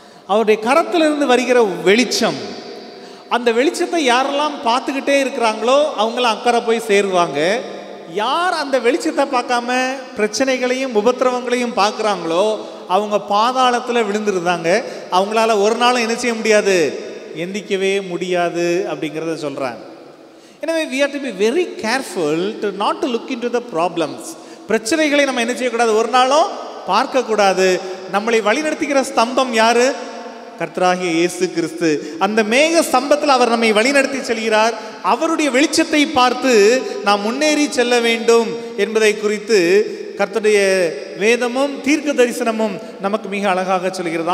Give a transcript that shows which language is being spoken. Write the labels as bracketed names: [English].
[Tamil] அவருடைய கரத்திலிருந்து வருகிற வெளிச்சம், அந்த வெளிச்சத்தை யாரெல்லாம் பார்த்துக்கிட்டே இருக்கிறாங்களோ அவங்களாம் அக்கறை போய் சேருவாங்க. யார் அந்த வெளிச்சத்தை பார்க்காம பிரச்சனைகளையும் உபத்திரவங்களையும் பார்க்குறாங்களோ அவங்க பாதாளத்தில் விழுந்துருந்தாங்க. அவங்களால ஒரு நாளும் என்ன செய்ய முடியாது, எந்திக்கவே முடியாது அப்படிங்கிறத சொல்கிறாங்க. எனவே [English] we have to be very careful to not to look into the problems. [Tamil] பிரச்சனைகளை நம்ம என்ன செய்யக்கூடாது, ஒரு நாளும் பார்க்கக்கூடாது. நம்மளை வழிநடத்துகிற ஸ்தம்பம் யாரு? கர்த்தராகிய இயேசு கிறிஸ்து. அந்த மேக ஸ்தம்பத்தில் அவர் நம்மை வழிநடத்தி செல்கிறார். அவருடைய வெளிச்சத்தை பார்த்து நாம் முன்னேறி செல்ல வேண்டும் என்பதை குறித்து கர்த்தருடைய வேதமும் தீர்க்க தரிசனமும் நமக்கு மிக அழகாக சொல்கிறது.